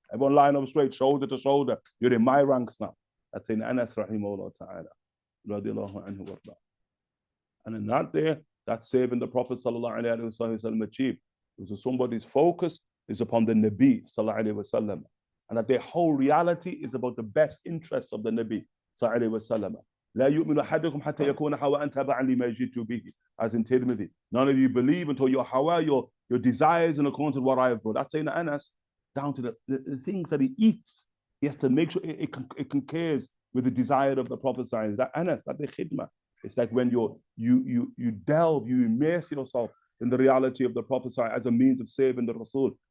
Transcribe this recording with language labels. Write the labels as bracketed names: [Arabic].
[English] Everyone line up straight, shoulder to shoulder. You're in my ranks now. That's saying Anas rahimahullah ta'ala. And in that day, that's saving the Prophet sallallahu alaihi wasallam achieved. Because somebody's focus is upon the Nabi sallallahu alaihi wasallam, and that their whole reality is about the best interests of the Nabi sallallahu alaihi wasallam. [Arabic] لا يؤمن أحدكم حتى يكون هواء تبعا لما جئت به, [English] as in Tirmidhi. None of you believe until your hawa, your desires in accordance with what I have brought. That's saying Anas, down to the things that he eats. He has to make sure it concurs with the desire of the Prophet. That Anas, that the khidmah. It's like when you delve, you immerse yourself in the reality of the Prophet as a means of saving the Rasul.